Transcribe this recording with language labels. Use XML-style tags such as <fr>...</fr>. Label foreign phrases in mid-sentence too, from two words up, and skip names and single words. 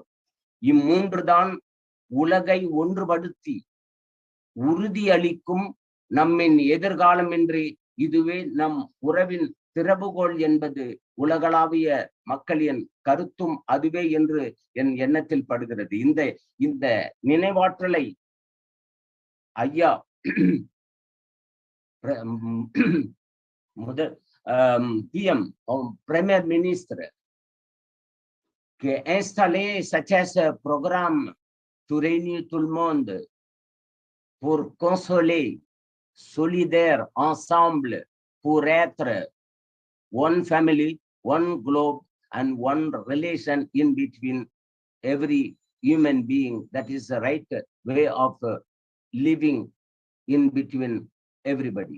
<ta>இம்மூன்று தான் உலகை ஒன்றுபடுத்தி உறுதியளிக்கும் நம்மின் எதிர்காலம் என்று இதுவே நம் உறவின் திறவுகோல் என்பது உலகளாவிய மக்களின் கருத்தும் அதுவே என்று என் எண்ணத்தில் படுகிறது. இந்த நினைவாற்றலை ஐயா முதல் PM,</ta> <fr>Premier Ministre, qui a installé ce programme pour réunir tout le monde, pour consoler, solidaire, ensemble, pour être</fr> <en>one family, one globe, and one relation in between every human being. That is the right way of living in between everybody.</en>